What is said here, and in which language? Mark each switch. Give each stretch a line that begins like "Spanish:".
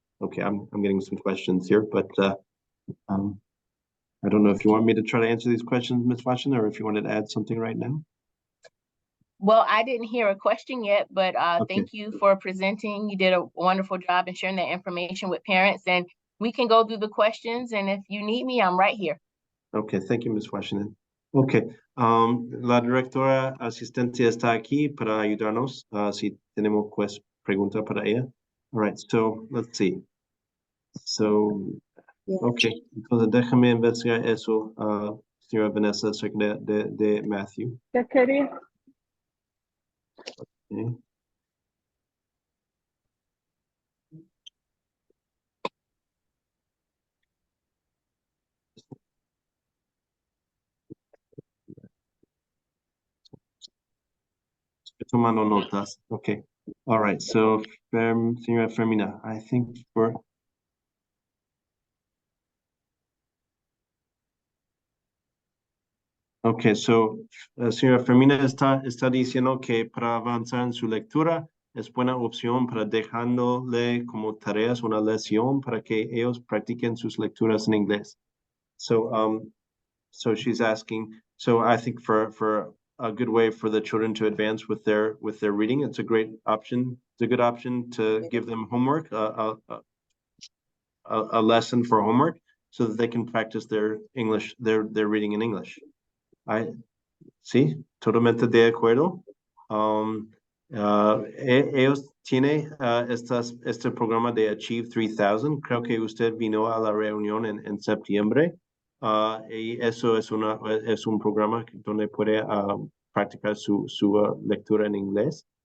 English: Okay, I'm getting some questions here, but I don't know if you want me to try to answer these questions, Ms. Washington, or if you wanted to add something right now. Well, I didn't hear a question yet, but Okay. thank you for presenting. You did a wonderful job in sharing that information with parents, and we can go through the questions. And if you need me, I'm right here. Okay, thank you, Ms. Washington.
Spanish: Okay, la directora asistente está aquí para ayudarnos. Si tenemos pregunta para ella.
English: All right, so let's see.
Spanish: So, okay, entonces déjame investigar eso, señora Vanessa, acerca de Matthew. ¿Qué quería?
English: Okay.
Spanish: Estoy tomando notas.
English: Okay. All right.
Spanish: So, señora Fermina,
English: I think for okay, so
Spanish: señora Fermina está diciendo que para avanzar en su lectura es buena opción para dejándole como tareas una lección para que ellos practiquen sus lecturas en inglés.
English: So she's asking. So I think for a good way for the children to advance with their reading, it's a great option. It's a good option to give them homework, a lesson for homework, so that they can practice their English, their reading in English.
Spanish: Sí, totalmente de acuerdo. Ellos tienen este programa de Achieve 3000. Creo que usted vino a la reunión en septiembre. Y eso es un programa donde puede practicar su lectura en inglés.